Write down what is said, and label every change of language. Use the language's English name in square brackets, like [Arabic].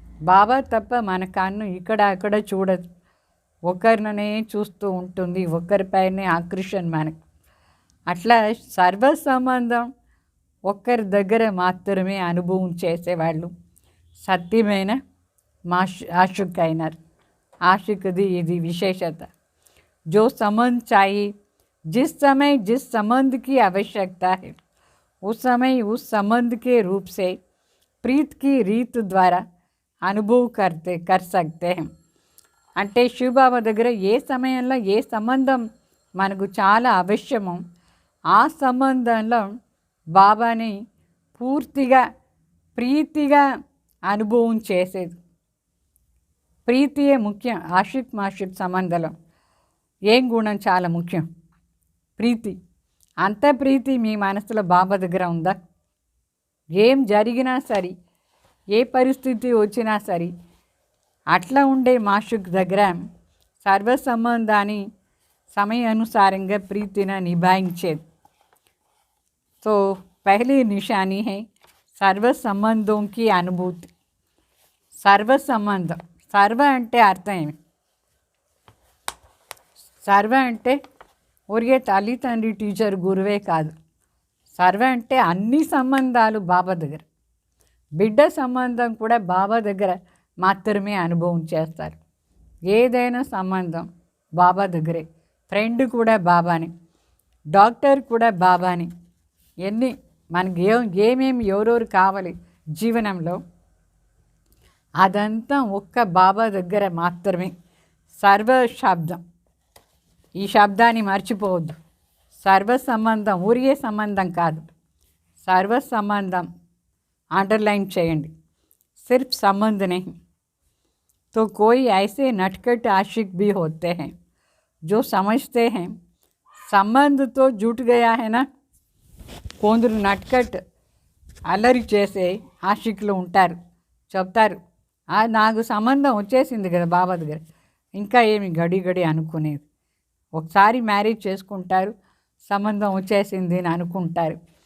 [Telugu] బాబా తప్ప మన కన్ను ఇక్కడ అక్కడ చూడదు, ఒకరిననే చూస్తూ ఉంటుంది, ఒకరిపైనే ఆకర్షణ మనకు. అట్లా సర్వ సంబంధం ఒక్కరి దగ్గర మాత్రమే అనుభవం చేసేవాళ్ళు సత్యమైన आशिक అయినారు. आशिकदी ఇది విశేషత. [Hindi] जो संबंध चाहिए, जिस समय जिस संबंध की आवश्यकता है उस समय उस संबंध के रूप से प्रीत की रीत द्वारा अनुभव कर सकते हैं. [Telugu] అంటే శివబాబా దగ్గర ఏ సమయంలో ఏ సంబంధం మనకు చాలా అవశ్యమో ఆ సంబంధంలో బాబాని పూర్తిగా ప్రీతిగా అనుభవం చేసేది. ప్రీతియే ముఖ్యం. ఆషిక్ మాషిక్ సంబంధంలో ఏం గుణం చాలా ముఖ్యం? ప్రీతి. అంత ప్రీతి మీ మనసులో బాబా దగ్గర ఉందా? ఏం జరిగినా సరే, ఏ పరిస్థితి వచ్చినా సరే, అట్లా ఉండే మాషుక్ దగ్గర సర్వ సంబంధాన్ని సమయానుసారంగా ప్రీతిని నిభాయించేది. [Hindi] तो पहली निशानी है सर्व संबंधों की अनुभूति. [Telugu] सर्व संबंधం, సర్వ అంటే అర్థం ఏమి? సర్వ అంటే ఒరిగే తల్లి తండ్రి టీచర్ గురువే కాదు. సర్వ అంటే అన్ని సంబంధాలు బాబా దగ్గర. బిడ్డ సంబంధం కూడా బాబా దగ్గర మాత్రమే అనుభవం చేస్తారు. ఏదైనా సంబంధం బాబా దగ్గరే. ఫ్రెండ్ కూడా బాబాని, డాక్టర్ కూడా బాబాని. ఎన్ని మనకి ఏమేమి ఎవరెవరు కావాలి జీవనంలో అదంతా ఒక్క బాబా దగ్గర మాత్రమే. సర్వ శబ్దం, ఈ శబ్దాన్ని మర్చిపోవద్దు. సర్వ సంబంధం ఊరిగే సంబంధం కాదు, సర్వ సంబంధం అండర్లైన్ చేయండి. [Hindi] सिर्फ संबंध नहीं। तो कोई ऐसे नटखट आशिक भी होते हैं जो समझते हैं संबंध तो जुट गया है ना। [Telugu] కొందరు నట్కట్ అల్లరి చేసే ఆషిక్లు ఉంటారు, చెప్తారు నాకు సంబంధం వచ్చేసింది కదా బాబా దగ్గర, ఇంకా ఏమి గడి గడి అనుకునేది. ఒకసారి మ్యారేజ్ చేసుకుంటారు, సంబంధం వచ్చేసింది అని అనుకుంటారు.